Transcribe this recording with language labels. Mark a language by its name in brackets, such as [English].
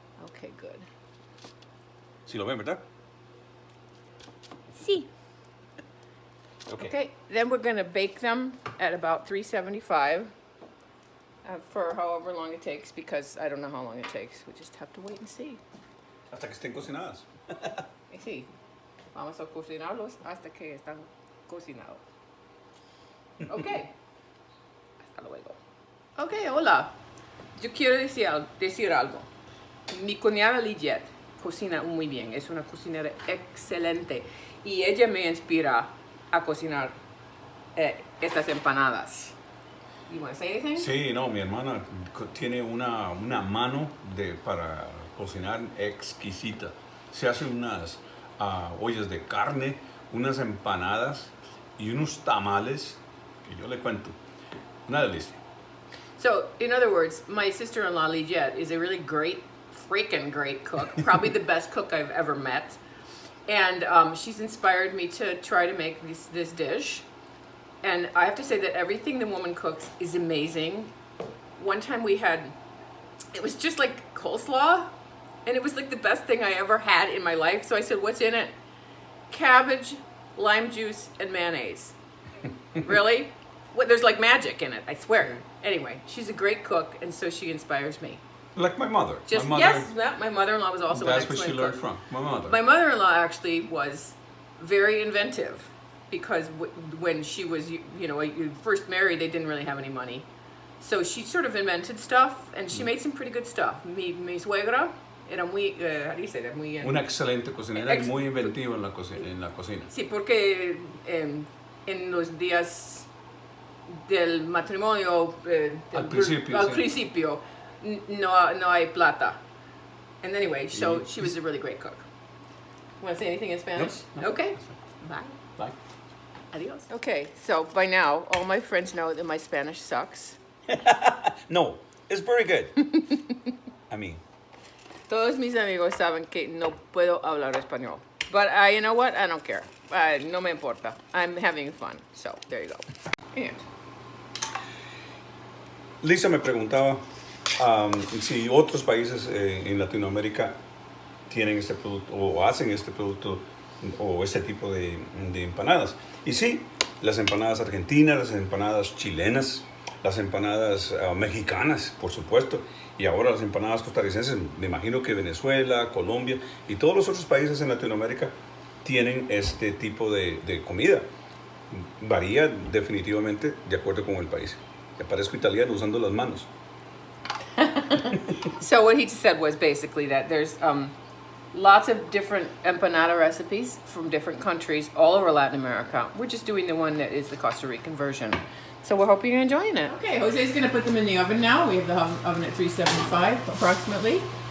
[English] Okay, good. [Spanish] Sí lo ven, ¿verdad? Sí. [English] Okay. Okay, then we're gonna bake them at about 375 for however long it takes, because I don't know how long it takes. We just have to wait and see. [Spanish] Hasta que estén cocinadas. Y sí, vamos a cocinarlos hasta que están cocinados. Okay. Hasta luego. Okay, hola. Yo quiero decir algo. Mi cuñada Lijet cocina muy bien, es una cocinera excelente y ella me inspira a cocinar estas empanadas. [English] You want to say anything? [Spanish] Sí, no, mi hermana tiene una mano para cocinar exquisita. Se hace unas ollas de carne, unas empanadas y unos tamales que yo le cuento. Una delicia. [English] So, in other words, my sister-in-law Lijet is a really freaking great cook, probably the best cook I've ever met. And she's inspired me to try to make this dish. And I have to say that everything the woman cooks is amazing. One time it was just like coleslaw, and it was like the best thing I ever had in my life. So I said, what's in it? Cabbage, lime juice, and mayonnaise. Really? There's like magic in it, I swear. Anyway, she's a great cook, and so she inspires me. Like my mother. Yes, my mother-in-law was also an That's excellent where she learned cook. from. My mother. My mother-in-law actually was very inventive, because when she was, first married, they didn't really have any money. So she sort of invented stuff, and she made some pretty good stuff. [Spanish] Mi suegra era muy, [English] how do you say that? [Spanish] Muy, Una excelente cocinera y muy inventiva en la cocina. Sí, porque en los días del matrimonio, Al principio, sí. no hay plata. [English] And anyway, so [Spanish] Y- [English] she was a really great cook. Want to say anything in Spanish? No. Okay. Bye. Bye. [Spanish] Adios. [English] Okay, so by now, all my friends know that my Spanish sucks. No, it's very good. I mean, [Spanish] Todos mis amigos saben que no puedo hablar español. [English] But you know what? I don't care. [Spanish] No me importa. [English] I'm having fun. So, there you go. And [Spanish] Lisa me preguntaba si otros países en Latinoamérica tienen este producto o hacen este producto o este tipo de empanadas. Y sí, las empanadas argentinas, las empanadas chilenas, las empanadas mexicanas, por supuesto, y ahora las empanadas costarricenses. Me imagino que Venezuela, Colombia y todos los otros países en Latinoamérica tienen este tipo de comida. Varía definitivamente de acuerdo con el país. Me parezco italiano usando las manos. [English] so what he said was basically that there's lots of different empanada recipes from different countries all over Latin America. We're just doing the one that is the Costa Rican version. So we're hoping you're enjoying it. Okay, Jose's going to put them in the oven now. We have the oven at 375 approximately.